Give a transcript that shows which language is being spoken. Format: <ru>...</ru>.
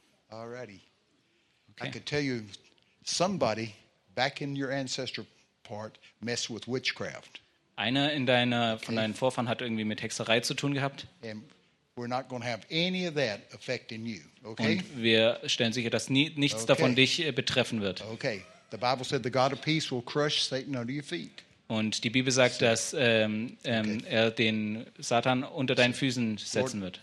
<en>All righty. Okay. I could tell you, somebody back in your ancestor part messed with witchcraft.</en> <de>Einer in deiner, von deinen Vorfahren hat irgendwie mit Hexerei zu tun gehabt.</de> <en>And we're not going to have any of that affecting you. Okay?</en> <de>Und wir stellen sicher, dass nichts davon dich betreffen wird.</de> <en>Okay. The Bible said the God of peace will crush Satan under your feet.</en> <de>Und die Bibel sagt, dass er den Satan unter deinen Füßen setzen wird.</de>